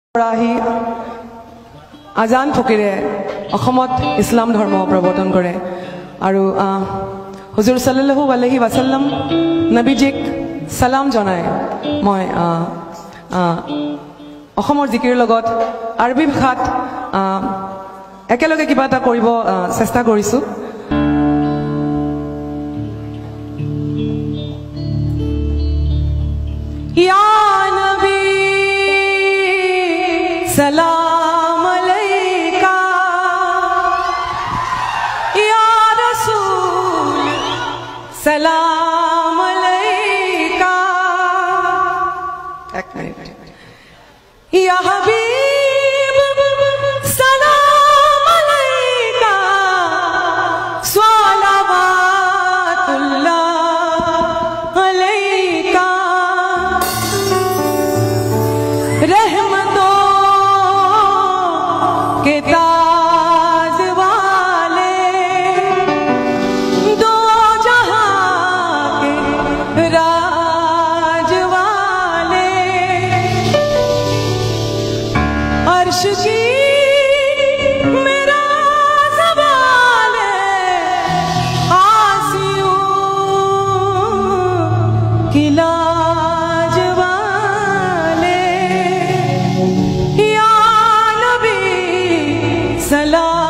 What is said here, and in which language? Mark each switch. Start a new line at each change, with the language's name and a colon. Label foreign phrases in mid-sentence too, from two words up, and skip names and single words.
Assamese: আজান ফকিৰে অসমত ইছলাম ধৰ্ম প্ৰৱৰ্তন কৰে আৰু হুজুৰ সাল্লাল্লাহু আলাইহি ওয়াসাল্লাম নবীজিক সালাম জনায়। মই অসমৰ জিকিৰ লগত আৰবী ভাষাত একেলগে কিবা এটা কৰিব চেষ্টা কৰিছো।
Arabic: يا نبي سلام عليك يا رسول سلام عليك يا حبيب سلام عليك صلوات الله عليك
Urdu: رحمتوں کے تاج والے دو جہاں کے راج والے عرش کی میرا سوال عاصیوں کی لاج والے
Arabic: يا نبي سلام